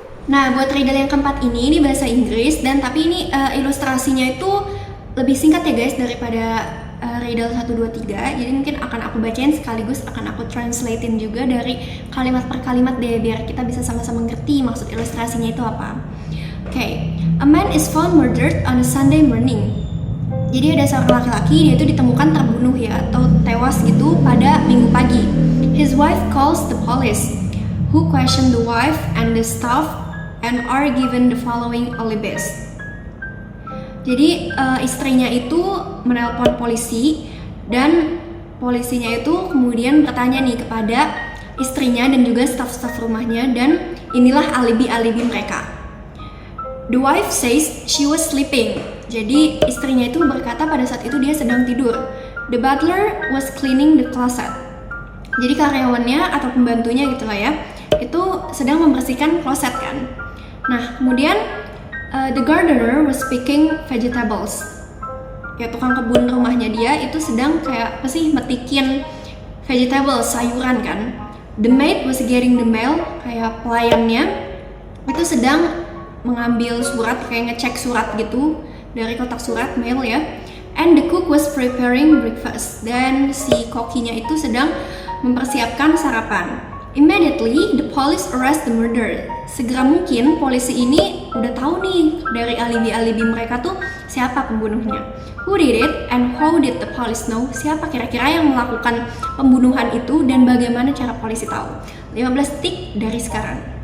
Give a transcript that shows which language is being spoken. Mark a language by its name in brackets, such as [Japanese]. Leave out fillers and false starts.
[Indonesian] Nah buat riddle yang keempat ini bahasa Inggris, dan tapi ini ilustrasinya itu lebih singkat ya guys daripada riddle 1, 2, 3. Jadi mungkin akan aku bacain sekaligus akan aku translatein juga dari kalimat per kalimat deh, biar kita bisa sama-sama ngerti maksud ilustrasinya itu apa. Okay. [English] A man is found murdered on a Sunday morning. [Indonesian] Jadi ada seorang laki-laki, dia itu ditemukan terbunuh ya, atau tewas gitu pada Minggu pagi. [English] His wife calls the police, who question the wife and the staff and are given the following alibis. [Indonesian] Jadi istrinya itu menelpon polisi, dan polisinya itu kemudian bertanya nih kepada istrinya dan juga staf-staf rumahnya, dan inilah alibi-alibi mereka. [English] The wife says she was sleeping. [Indonesian] Jadi istrinya itu berkata pada saat itu dia sedang tidur. [English] The butler was cleaning the closet. [Indonesian] Jadi karyawannya atau pembantunya gitu lah ya, itu sedang membersihkan kloset kan. Nah kemudian [English] the gardener was picking vegetables. [Indonesian] Ya tukang kebun rumahnya dia itu sedang kayak apa sih, metikin vegetables, sayuran kan. [English] The maid was getting the mail, [Indonesian] kayak pelayannya itu sedang mengambil surat, kayak ngecek surat gitu dari kotak surat mail ya. [English] And the cook was preparing breakfast, [Indonesian] dan si kokinya itu sedang mempersiapkan sarapan. [English] Immediately the police arrest the murderer. [Indonesian] Segera mungkin polisi ini udah tahu nih dari alibi-alibi mereka tuh siapa pembunuhnya. [English] Who did it and how did the police know? [Indonesian] Siapa kira-kira yang melakukan pembunuhan itu dan bagaimana cara polisi tahu? 15 detik dari sekarang.